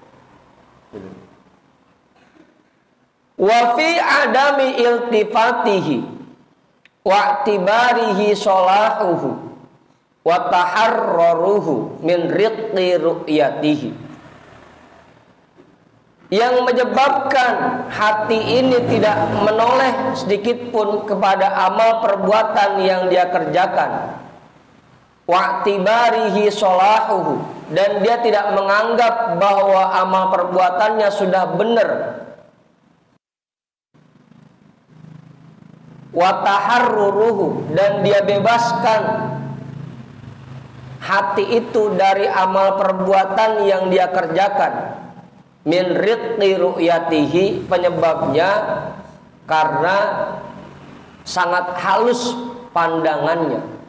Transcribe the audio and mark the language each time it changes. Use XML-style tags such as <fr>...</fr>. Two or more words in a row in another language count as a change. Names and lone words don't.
<ar>وفي عدم التفاته واعتباره صلاحه وتحرره من رق رؤيته.</ar> <id>Yang menyebabkan hati ini tidak menoleh sedikit pun kepada amal perbuatan yang dia kerjakan,</id> <ar>واعتباره صلاحه,</ar> <id>dan dia tidak menganggap bahwa amal perbuatannya sudah benar,</id> <ar>وتحرره,</ar> <id>dan dia bebaskan hati itu dari amal perbuatan yang dia kerjakan,</id> <ar>من رق رؤيته,</ar> <id>penyebabnya karena sangat halus pandangannya.</id>